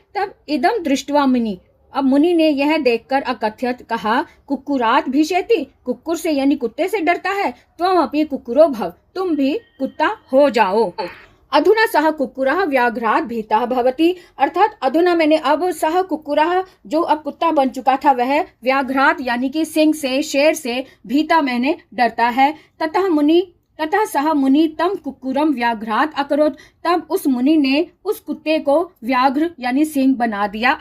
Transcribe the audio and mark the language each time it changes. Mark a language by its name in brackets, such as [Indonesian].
[Hindi] तब इदम दृष्टवा मुनि अब मुनि ने यह देखकर अकथ्यत कहा [Sanskrit] कुक्कुरात भीषेति [Hindi] कुक्कुर से यानी कुत्ते से डरता है। [Sanskrit] त्वम अपि कुक्कुरो भव [Hindi] तुम भी कुत्ता हो जाओ। [Sanskrit] अधुना सह कुक्कुरः व्याघ्रात भीतः भवति। [Hindi] अर्थात अधुना अब सह कुक्कुरः जो अब कुत्ता बन चुका था वह व्याघ्रात यानी कि सिंह से शेर से भीता डरता है। [Sanskrit] ततः सह मुनि तम कुक्कुरम व्याघ्रात अकरोत। [Hindi] तब उस मुनि ने उस कुत्ते को व्याघ्र यानी सिंह बना दिया।